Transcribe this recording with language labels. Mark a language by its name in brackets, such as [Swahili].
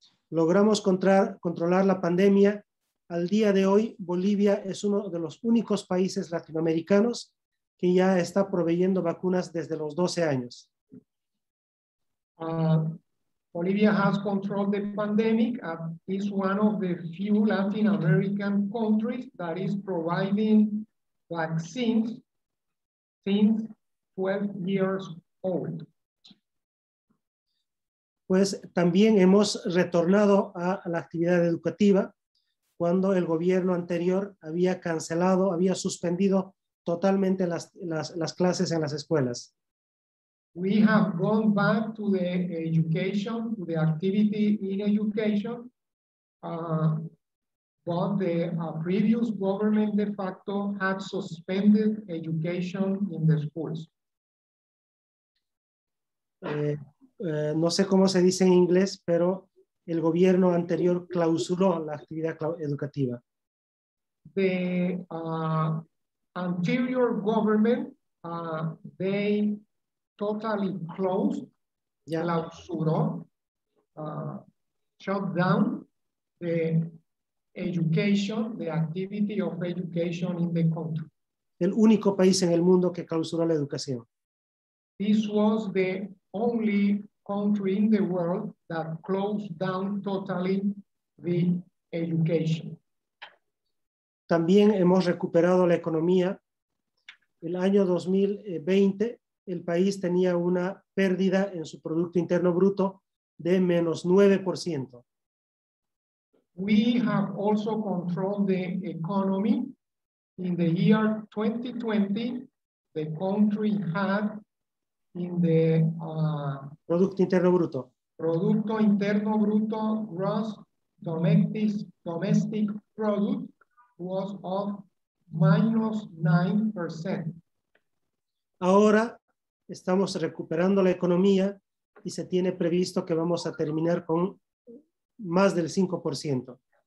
[Spanish] Logramos controlar la pandemia al día de hoy, Bolivia es uno de los únicos países latinoamericanos que ya está proveyendo vacunas desde los 12 años. [English] Bolivia has controlled the pandemic and is one of the few Latin American countries that is providing vaccines since 12 years old. [Spanish] Pues también hemos retornado a la actividad educativa cuando el gobierno anterior había cancelado, había suspendido totalmente las clases en las escuelas. [English] We have gone back to the education, to the activity in education, but the previous government de facto had suspended education in the schools. [Spanish] No sé cómo se dice en inglés, pero el gobierno anterior clausuró la actividad educativa. [English] The anterior government, they totally closed, clausuró, shut down the education, the activity of education in the country. [Spanish] El único país en el mundo que clausuró la educación. [English] This was the only country in the world that closed down totally the education. [Spanish] También hemos recuperado la economía. El año 2020, el país tenía una pérdida en su Producto Interno Bruto de menos 9%. [English] We have also controlled the economy. In the year 2020, the country had in the [Spanish] Producto Interno Bruto. Producto Interno Bruto [English] gross domestic product was of minus 9%. [Spanish] Ahora estamos recuperando la economía y se tiene previsto que vamos a terminar con más del 5%.